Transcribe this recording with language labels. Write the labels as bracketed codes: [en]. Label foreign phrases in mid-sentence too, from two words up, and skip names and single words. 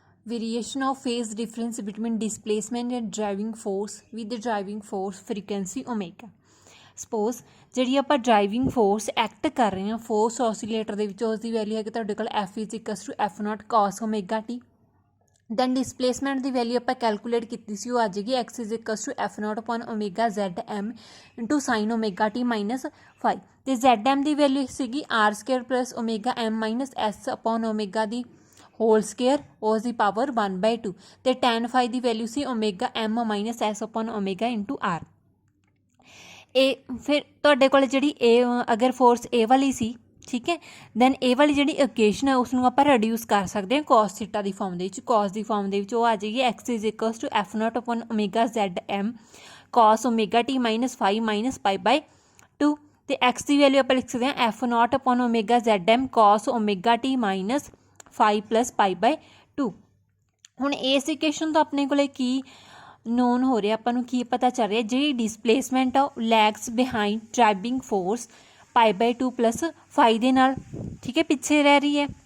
[en] Variation of phase difference between displacement and driving force with the driving force frequency omega. [pa] ਸਪੋਜ਼ ਜਿਹੜੀ ਆਪਾਂ [en] driving force act [pa] ਕਰ ਰਹੇ ਹਾਂ [en] force oscillator [pa] ਦੇ ਵਿੱਚ, ਉਸ ਦੀ ਵੈਲਿਊ ਹੈ ਕਿ ਤੁਹਾਡੇ ਕੋਲ [en] F is equals to F0 cos omega t. then displacement [pa] ਦੀ ਵੈਲਿਊ ਆਪਾਂ ਕੈਲਕੂਲੇਟ ਕੀਤੀ ਸੀ, ਉਹ ਆ ਜਾਏਗੀ [en] X is equals to F0 upon omega ZM into sine omega t minus 5. [pa] ਅਤੇ ZM ਦੀ ਵੈਲਿਊ ਸੀਗੀ [en] R square plus omega M minus S upon omega [pa] ਦੀ [en] whole square, [pa] ਉਸ ਦੀ ਪਾਵਰ 1/2। ਅਤੇ [en] tan phi [pa] ਦੀ ਵੈਲਿਊ ਸੀ [en] omega M minus S upon omega into R. [pa] ਇਹ ਫਿਰ ਤੁਹਾਡੇ ਕੋਲ ਜਿਹੜੀ ਅਗਰ ਫੋਰਸ ਇਹ ਵਾਲੀ ਸੀ, ਠੀਕ ਹੈ, ਦੈਨ ਇਹ ਵਾਲੀ ਜਿਹੜੀ ਇਕੁਏਸ਼ਨ ਹੈ ਉਸ ਨੂੰ ਆਪਾਂ ਰਿਡਿਊਸ ਕਰ ਸਕਦੇ ਹਾਂ [en] cos theta [pa] ਦੀ ਫਾਰਮ ਦੇ ਵਿੱਚ। ਕੋਸ ਦੀ ਫਾਰਮ ਦੇ ਵਿੱਚ ਉਹ ਆ ਜਾਏਗੀ [en] X is equals to F0 upon omega ZM cos omega t minus 5 minus π/2. [pa] ਅਤੇ X ਦੀ ਵੈਲਿਊ ਆਪਾਂ ਲਿਖ ਸਕਦੇ ਹਾਂ [en] F0 upon omega ZM cos omega t minus 5 plus π/2. [pa] ਹੁਣ ਇਸ ਇਕੁਏਸ਼ਨ ਤੋਂ ਆਪਣੇ ਕੋਲ ਕੀ ਨੋਨ ਹੋ ਰਿਹਾ, ਆਪਾਂ ਨੂੰ ਕੀ ਪਤਾ ਚੱਲ ਰਿਹਾ, ਜਿਹੜੀ ਡਿਸਪਲੇਸਮੈਂਟ ਆ ਉਹ [en] lags behind driving force π/2 plus 5 [pa] ਦੇ ਨਾਲ, ਠੀਕ ਹੈ, ਪਿੱਛੇ ਰਹਿ ਰਹੀ ਹੈ।